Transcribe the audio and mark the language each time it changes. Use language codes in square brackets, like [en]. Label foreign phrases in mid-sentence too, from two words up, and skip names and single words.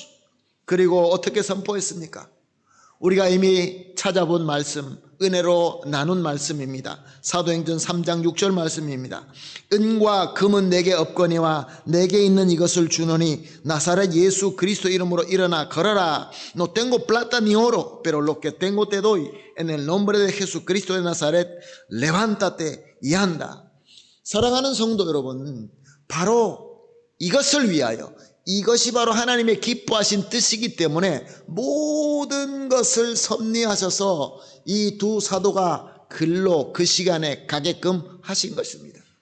[ko] 그리고 어떻게 선포했습니까? 우리가 이미 찾아본 말씀, 은혜로 나눈 말씀입니다. 사도행전 3장 6절 말씀입니다. 은과 금은 내게 없거니와 내게 있는 이것을 주노니 나사렛 예수 그리스도 이름으로 일어나 걸어라. [es] No tengo plata ni oro, pero lo que tengo te doy. En el nombre de Jesucristo de Nazaret, levántate y anda. [ko] 사랑하는 성도 여러분, 바로 이것을 위하여, 이것이 바로 하나님의 기뻐하신 뜻이기 때문에 모든 것을 섭리하셔서 이 두 사도가 글로 그 시간에 가게끔 하신 것입니다.